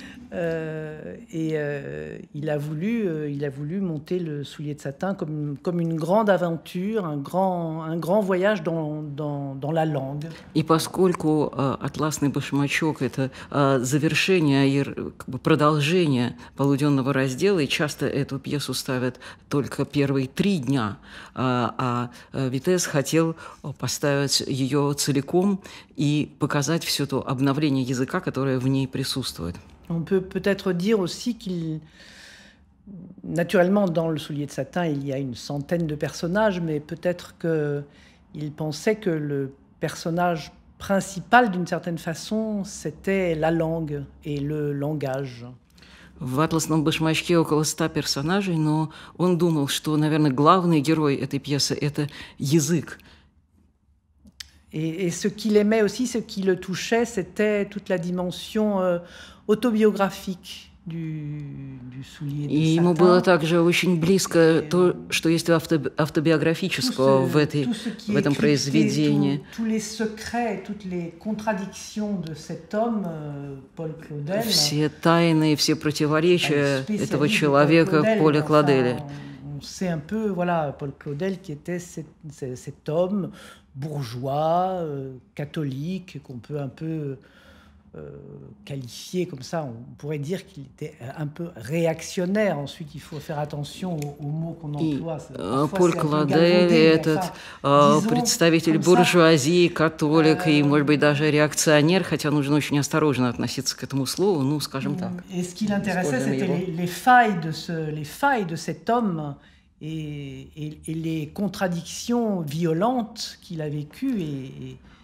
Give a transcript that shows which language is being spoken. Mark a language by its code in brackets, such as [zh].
[fr] Il a voulu monter le soulier de satin comme une grande aventure, un grand voyage dans la langue. [ru] И поскольку «Атласный башмачок» — это завершение и продолжение полуденного раздела, и часто эту пьесу ставят только первые 3 дня, а Витез хотел поставить ее целиком и показать все то обновление языка, которое в ней присутствует. [fr] On peut peut-être dire aussi naturellement, dans le soulier de satin, il y a une centaine de personnages, mais peut-être qu'il pensait que le personnage principal, d'une certaine façon, c'était la langue et le langage. [ru] В «Атласном башмачке» около 100 персонажей, но он думал, что, наверное, главный герой этой пьесы – это язык. [fr] Et ce qu'il aimait aussi, ce qui le touchait, c'était toute la dimension autobiographique du soulier de satin. [ru] И ему было также очень близко то, что есть автобиографического в этом произведении. [fr] Tous les secrets, toutes les contradictions de cet homme, Paul Claudel. [ru] Все тайны, все противоречия этого человека, Поля Клоделя. [fr] On sait un peu, voilà, Paul Claudel qui était cet homme bourgeois, catholique, qu'on peut un peu qualifié comme ça. On pourrait dire qu'il était un peu réactionnaire. Ensuite, il faut faire attention aux mots qu'on emploie. [ru] Поль Клодель — этот представитель буржуазии, католик и, может быть, даже реакционер, хотя нужно очень осторожно относиться к этому слову, ну, скажем так. [fr] Et ce qui l'intéressait, c'était les failles de cet homme et les contradictions violentes qu'il a vécues.